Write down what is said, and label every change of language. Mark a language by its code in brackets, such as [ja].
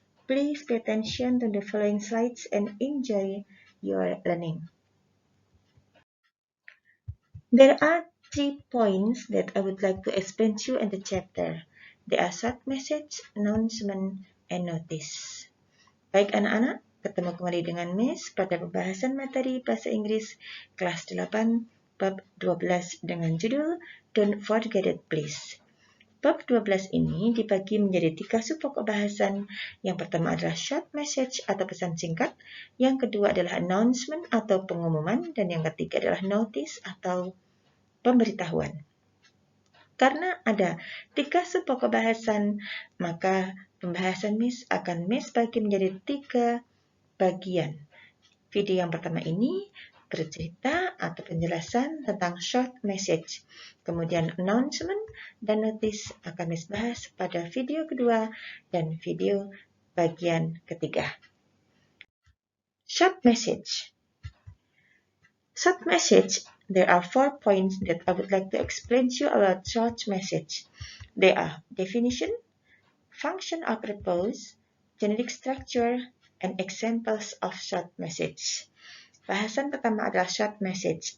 [en] Please pay attention to the following slides and enjoy your learning. There are 3 points that I would like to explain to you in the chapter. They are short message, announcement, and notice. [id] Baik anak-anak, ketemu kembali dengan Miss pada pembahasan materi bahasa Inggris kelas 8 bab 12 dengan judul Don't Forget It Please. Bab 12 ini dibagi menjadi 3 subpokok bahasan. Yang pertama adalah short message atau pesan singkat, yang kedua adalah announcement atau pengumuman, dan yang ketiga adalah notice atau pemberitahuan. Karena ada 3 subpokok bahasan, maka pembahasan Miss akan Miss bagi menjadi 3 bagian. Video yang pertama ini bercerita atau penjelasan tentang short message. Kemudian announcement dan notice akan Miss bahas pada video kedua dan video bagian ketiga. [en] Short message. Short message, there are 4 points that I would like to explain to you about short message. They are definition, function or purpose, generic structure, and examples of short message. [id] Bahasan pertama adalah short message.